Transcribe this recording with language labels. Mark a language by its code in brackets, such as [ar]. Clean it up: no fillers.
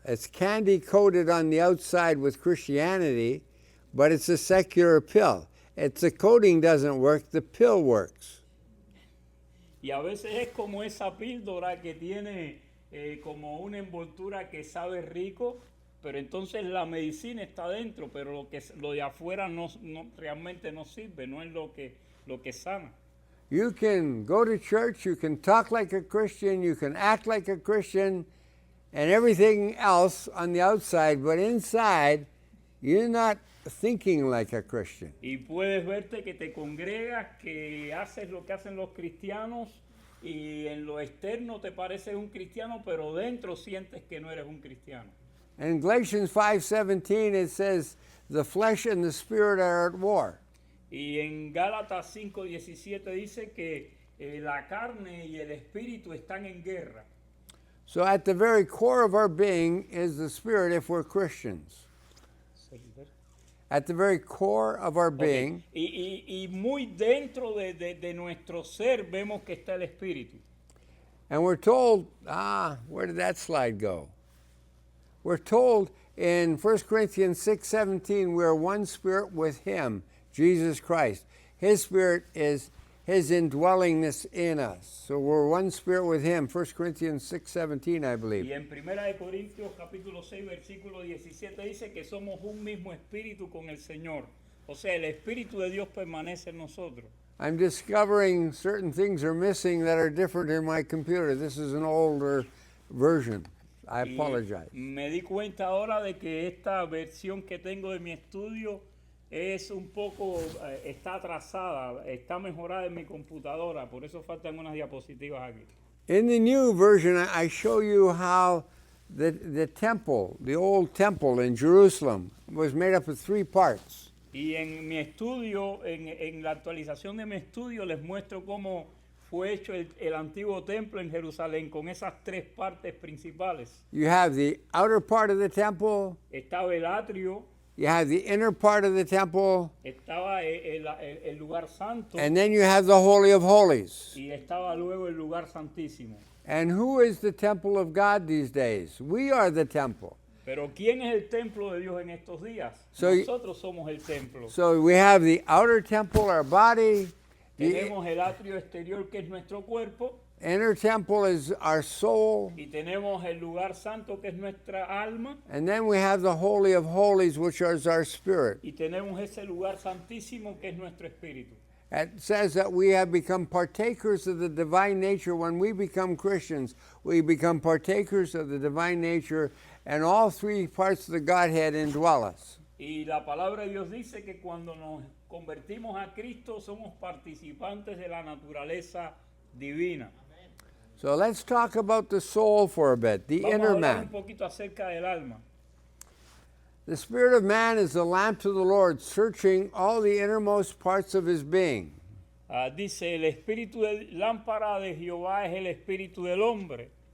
[en] It's candy coated on the outside with Christianity, but it's a secular pill. The coating doesn't work, the pill works. [es] Y a veces es como esa píldora que tiene como una envoltura que sabe rico, pero entonces la medicina está dentro, pero lo de afuera no realmente no sirve, no es lo que sana. [en] You can go to church, you can talk like a Christian, you can act like a Christian, and everything else on the outside, but inside, you're not thinking like a Christian. [es] Y puedes verte que te congregas, que haces lo que hacen los cristianos, y en lo externo te pareces un cristiano, pero dentro sientes que no eres un cristiano. [en] In Galatians 5:17 it says, the flesh and the spirit are at war. [es] Y en Gálatas 5:17 dice que la carne y el espíritu están en guerra. [en] So at the very core of our being is the spirit if we're Christians. At the very core of our being. Okay. [es] Y muy dentro de nuestro ser vemos que está el espíritu. [en] And we're told, where did that slide go? We're told in 1 Corinthians 6:17, we're one spirit with him, Jesus Christ. His spirit is his indwellingness in us. So we're one spirit with him, 1 Corinthians 6:17, I believe. [es] Y en 1 de Corintios capítulo 6 versículo 17 dice que somos un mismo espíritu con el Señor. O sea, el espíritu de Dios permanece en nosotros. [en] I'm discovering certain things are missing that are different in my computer. This is an older version. I apologize. [es] Me di cuenta ahora de que esta versión que tengo de mi estudio es un poco, está atrasada, está mejorada en mi computadora, por eso faltan unas diapositivas aquí. [en] In the new version, I show you how the temple, the old temple in Jerusalem, was made up of 3 parts. [es] Y en mi estudio, en la actualización de mi estudio, les muestro cómo fue hecho el antiguo templo en Jerusalén con esas 3 partes principales. [en] You have the outer part of the temple, [es] Estaba el atrio, [en] you have the inner part of the temple, [es] estaba el lugar santo [en] and then you have the Holy of Holies. [es] y estaba luego el lugar santísimo. [en] And who is the temple of God these days? We are the temple. [es] Pero ¿quién es el templo de Dios en estos días? [en] So- [es] Nosotros somos el templo. [en] So we have the outer temple, our body. The [es] Tenemos el atrio exterior que es nuestro cuerpo [en] inner temple is our soul. [es] y tenemos el lugar santo que es nuestra alma [en] And then we have the Holy of Holies, which is our spirit. [es] y tenemos ese lugar santísimo que es nuestro espíritu. [en] It says that we have become partakers of the divine nature. When we become Christians, we become partakers of the divine nature, and all 3 parts of the Godhead indwell us. [es] Y la palabra de Dios dice que cuando nos convertimos a Cristo somos participantes de la naturaleza divina. [en] So let's talk about the soul for a bit, the [es] Vamos a [en] inner [es] hablar [en] man. [es] un poquito acerca del alma. [en] The spirit of man is the lamp to the Lord, searching all the innermost parts of his being. [es] Dice, el espíritu de lámpara de Jehová es el espíritu del hombre.